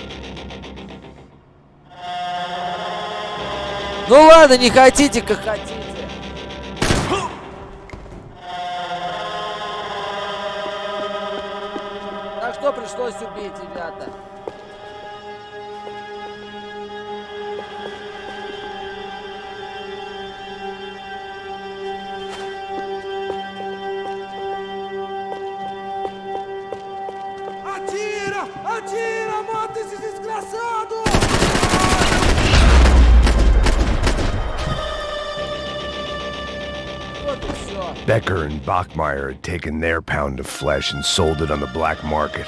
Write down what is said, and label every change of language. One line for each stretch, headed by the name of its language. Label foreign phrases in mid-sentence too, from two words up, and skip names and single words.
Russian: Ну ладно, не хотите, как хотите. Так что пришлось убить, ребята.
Portuguese: Atira! Atira! Mata esse desgraçado!
English: Becker and Bachmeyer had taken their pound of flesh and sold it on the black market.